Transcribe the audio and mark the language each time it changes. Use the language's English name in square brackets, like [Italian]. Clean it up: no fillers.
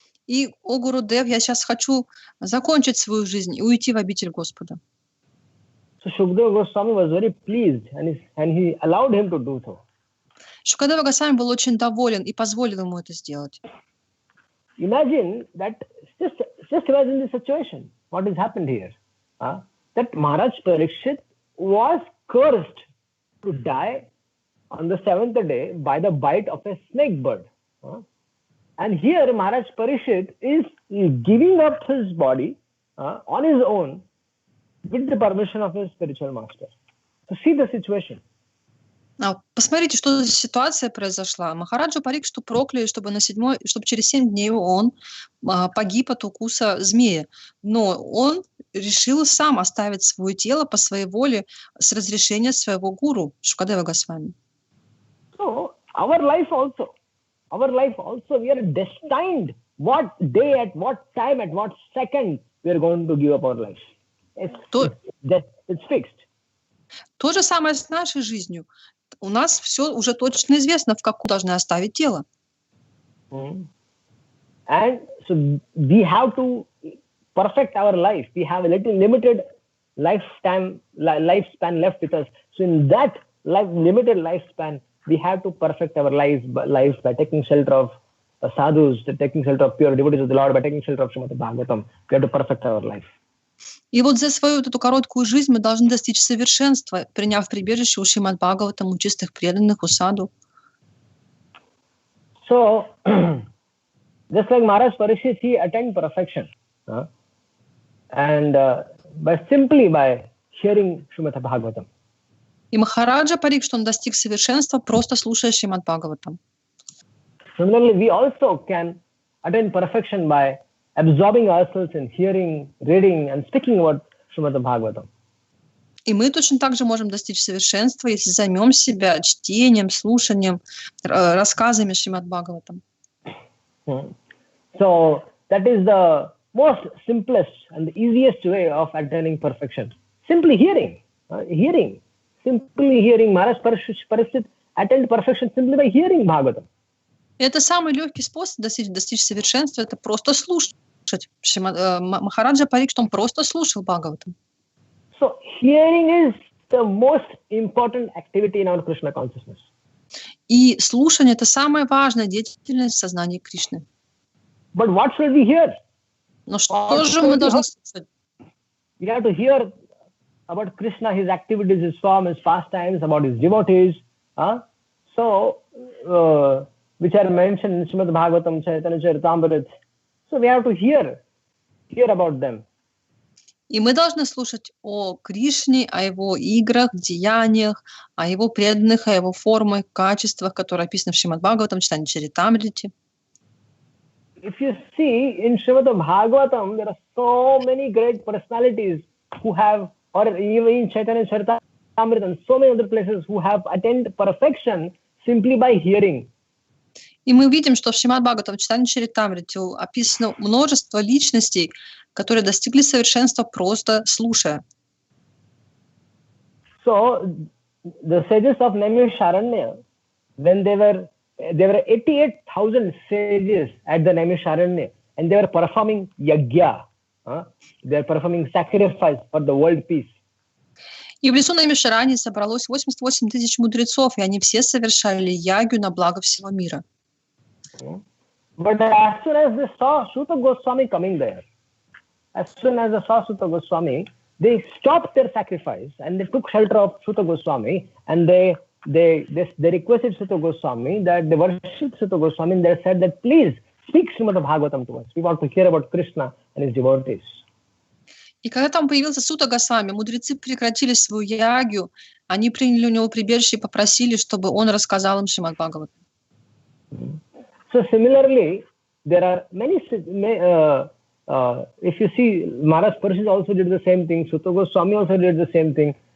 [Russian] И, о Гурудев, я сейчас хочу закончить свою жизнь и уйти в обитель Господа. [English] So Shukdev Goswami was very pleased, and he allowed him to do so. [Russian] Шукадева Госвами был очень доволен и позволил ему это сделать. [English] Imagine that, just imagine the situation. What has happened here? That Maharaj Parikshit was cursed to die on the 7th day by the bite of a snake bird. And here Maharaj Parikshit is giving up his body on his own with the permission of his spiritual master. So see the situation. [Russian] Посмотрите, что за ситуация произошла. Махараджу Парикшиту прокляли, чтобы через 7 дней он погиб от укуса змея. Но он решил сам оставить свое тело по своей воле с разрешения своего гуру Шукадева Госвами. [English] So our life also, we are destined what day, at what time, at what second we are going to give up our life. It's fixed. [Russian] То же самое с нашей жизнью. У нас все уже точно известно, в какую должны оставить тело. [English] And so we have to perfect our life. We have a little limited lifespan left with us. So in that limited lifespan, we have to perfect our lives by taking shelter of sadhus, taking shelter of pure devotees of the Lord, by taking shelter of Srimad Bhagavatam. We have to perfect our life. [Russian] И вот за свою эту короткую жизнь мы должны достичь совершенства, приняв прибежище у Шримад Бхагаватам, у чистых преданных, у саду. [English] So, just like Maharaj Parikshit, he attained perfection, and simply by hearing Srimad Bhagavatam. [Russian] И Махараджа Парикшит, он достиг совершенства, просто слушая Шримад Бхагаватам. [English] Similarly, we also can attain perfection by absorbing ourselves in hearing, reading, and speaking about Srimad Bhagavatam. [Russian] И мы точно так же можем достичь совершенства, если займем себя чтением, слушанием, рассказами Шримад Бхагаватам. [English] So that is the most simplest and the easiest way of attaining perfection. Simply hearing. Simply hearing. Maharaj Parikshit attained perfection simply by hearing Bhagavatam. [Russian] И это самый легкий способ достичь совершенства, это просто слушать. Махараджа Парикшит, он просто слушал Бхагаватам. [English] So hearing is the most important activity in our Krishna consciousness. [Russian] И слушание — это самая важная деятельность в сознании Кришны. [English] But what should we hear? [Russian] Но что же мы должны слушать? [English] We have to hear about Krishna, his activities, his form, his pastimes, about his devotees. Which are mentioned in Srimad Bhagavatam, Chaitanya Charitamrita. So we have to hear about them. [Russian] И мы должны слушать о Кришне, о его играх, деяниях, о его преданных, о его формах, качествах, которые описаны в Шримад Бхагаватам, Чайтанья Чаритамрите. [English] If you see in Srimad Bhagavatam, there are so many great personalities who have, or even in Chaitanya Charitamrita and so many other places, who have attained perfection simply by hearing. [Russian] И мы видим, что в Шримад Бхагаватам, в Чайтанья Чаритамрите описано множество личностей, которые достигли совершенства просто слушая. [English] So the sages of Naimisharanya, when there were 88,000 sages at the Naimisharanya, and they were performing yagya. They are performing sacrifice for the world peace. [Russian] И в лесу Наймишарани собралось 88 тысяч мудрецов, и они все совершали ягью на благо всего мира. [English] But as soon as they saw Suta Goswami coming there, they stopped their sacrifice and they took shelter of Suta Goswami, and they requested Suta Goswami that they worship Suta Goswami, and they said that please speak Srimad Bhagavatam to us. We want to hear about Krishna and his devotees. [Russian] И когда там появился Сута Госвами, мудрецы прекратили свою ягью, они приняли у него прибежище и попросили, чтобы он рассказал им Шримад Бхагаватам. [English] So similarly, there are many, if you see, Maharaj Parishit also did the same thing, Suta Goswami also did the same thing.